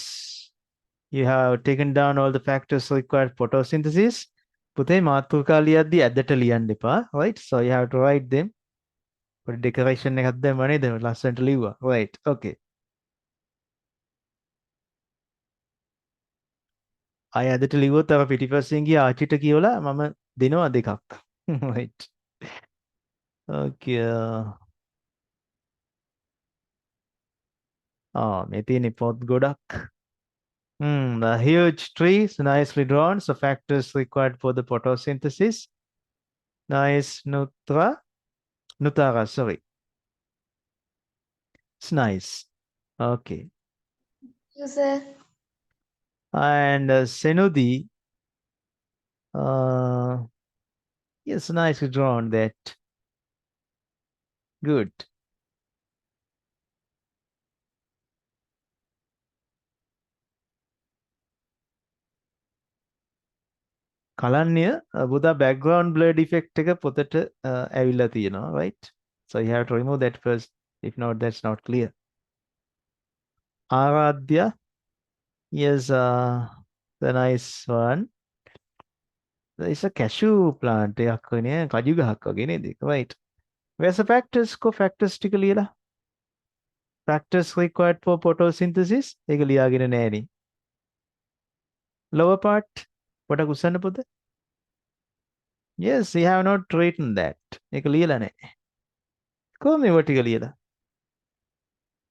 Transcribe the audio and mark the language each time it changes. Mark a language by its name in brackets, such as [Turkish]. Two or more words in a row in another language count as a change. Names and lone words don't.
[English] You have taken down all the factors required for photosynthesis. [Sinhala] පුතේ මාතෘකා ලියද්දී ඇදට ලියන්න එපා. [English] Right? So you have to write them. For decoration [Sinhala] එකක් දැම්ම නේද? ලස්සනට ලිව්වා. [English] Right. Okay. [Sinhala] අය ඇදට ලිව්වොත් අර පිටිපස්සෙන් ගිය ආච්චිට කියවලා මම දෙනවා දෙකක්. [English] Right. Okay. [Sinhala] මේ තියෙන්නේ පොත් ගොඩක්. [English] A huge tree, so nicely drawn. So factors required for the photosynthesis. Nice, Nutara, sorry. It's nice. Okay. Yes, sir. And Senudi, yes, nicely drawn that. Good. [Sinhala] කලන්‍ය බුදා [English] background blurred effect [Sinhala] එක පොතට ඇවිල්ලා තියෙනවා, [English] right? So you have to remove that first. If not, that's not clear. Aradhya, yes, the nice one. It's a cashew plant [Sinhala] එකක් වනේ, කජු ගහක් වගේ නේද? [English] Right. Where's the factors? Co-factors [Sinhala] ටික ලියලා. [English] Factors required for photosynthesis. [Sinhala] ඒක ලියාගෙන නෑනේ. [English] Lower part. [Sinhala] පොඩක් උස්සන්න පුතේ. [English] Yes, you have not written that. [Sinhala] ඒක ලියලා නෑ. කොහොම ඒව ටික ලියලා?